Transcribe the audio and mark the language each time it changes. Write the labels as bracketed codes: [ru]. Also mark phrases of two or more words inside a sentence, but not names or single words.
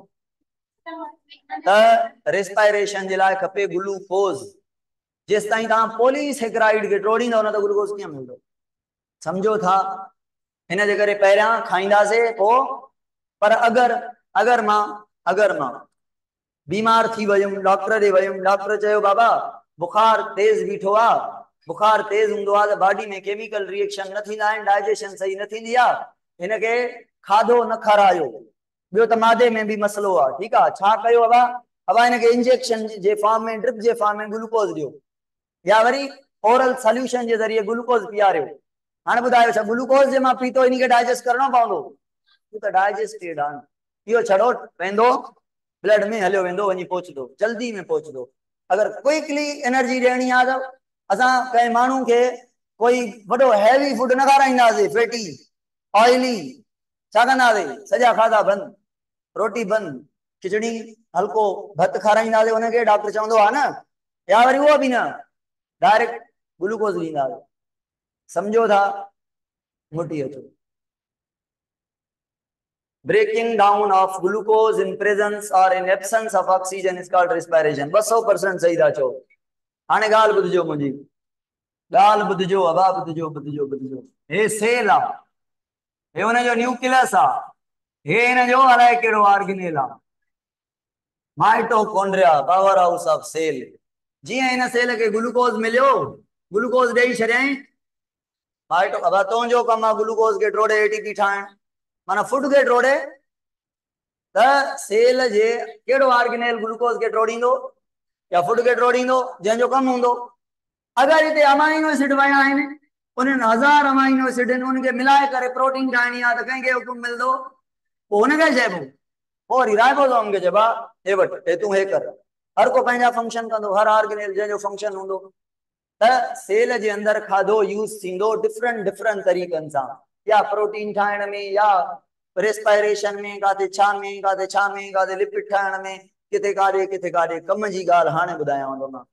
[sd] त रेस्पायरेशन जे लाइ खपे ग्लूकोज जेस ताईं तव्हां पॉलीसेकेराइड खे टोड़ींदव न त ग्लूकोज कीअं मिलंदो समझो था हिन जे करे पहिरियां खाईंदासीं पोइ पर अगर मां बीमार थी वयुमि डॉक्टर ॾे वयुमि डॉक्टर चयो बाबा बुखार तेज बीठो आहे बुखार तेज हूंदो आहे त बॉडी में [en] chemical reaction [sd] न थींदा आहिनि डाइजेशन सही न थींदी आहे हिनखे खाधो न खारायो ॿियो त मादे में भी मसलो आहे ठीक आहे छा कयो [hi] अब इनके [sd] इंजेक्शन जे फॉर्म में ड्रिप जे फॉर्म में ग्लूकोज ॾियो या वरी [en] oral solution [sd] जे ज़रिए ग्लूकोज पीआरियो हाणे ॿुधायो छा ग्लूकोज जे मां पीतो इनखे डाइजेस्ट करणो पवंदो त डाइजेस्टेड आहे इहो छॾो वेंदो ब्लड में हलियो वेंदो वञी पहुचंदो जल्दी में पहुचंदो अगर [en] quickly energy [sd] ॾियणी आहे त असां कंहिं माण्हू खे कोई वॾो [en] heavy food [sd] न खाराईंदासीं [en] fatty oily [sd] छा कंदासीं सॼा खाधा बंदि रोटी बंदि खिचड़ी हल्को भत खाराईंदासीं हुनखे डॉक्टर चवंदो आहे न या वरी उहो बि न, डायरेक्ट ग्लूकोज ॾींदा, समझो था, मोटी अचो। [en] Breaking down of glucose in presence or in absence of oxygen is called respiration. [sd] 200% सही था चओ। हाणे ॻाल्हि ॿुधिजो मुंहिंजी, ॻाल्हि ॿुधिजो, अबा ॿुधिजो। हे सेल आहे, हे हुनजो न्यूक्लियस आहे, हे हिनजो अलाए कहिड़ो ऑर्गेनेल आहे, [en] mitochondria, powerhouse of cell. [sd] जीअं हिन सेल खे ग्लूकोज मिलियो, ग्लूकोज ॾेई छॾियईं, माइटो अबा तुंहिंजो कमु आहे ग्लूकोज खे ट्रोड़े एटीपी ठाहिण, माना फुड खे ट्रोड़े, त सेल जे केड़ो ऑर्गेनेल ग्लूकोज के ट्रोड़ींदो या फुड के ट्रोड़ींदो, जंहिंजो कम हूंदो। अगर इते [en] amino acid [sd] वया आहिनि, उन्हनि 1000 [en] amino acid [sd] उनके मिलाए करे प्रोटीन ठाहिणी आहे, त कंहिंखे हुकुम मिलंदो, पोइ हुनखे चइबो, पोइ वरी राइबोसोम खे चइबा हे वठ, हे तूं हे कर। हर को पंहिंजा फंक्शन कंदो, हर ऑर्गेनेल जंहिंजो फंक्शन हूंदो। त सेल जे अंदर खाधो यूज़ थींदो डिफरेंट तरीक़नि सां, या प्रोटीन ठाहिण में, या रेस्पायरेशन में, काथे छा में, काथे लिपिड ठाहिण में, किथे काॾे कम जी ॻाल्हि हाणे ॿुधायांव थो मां।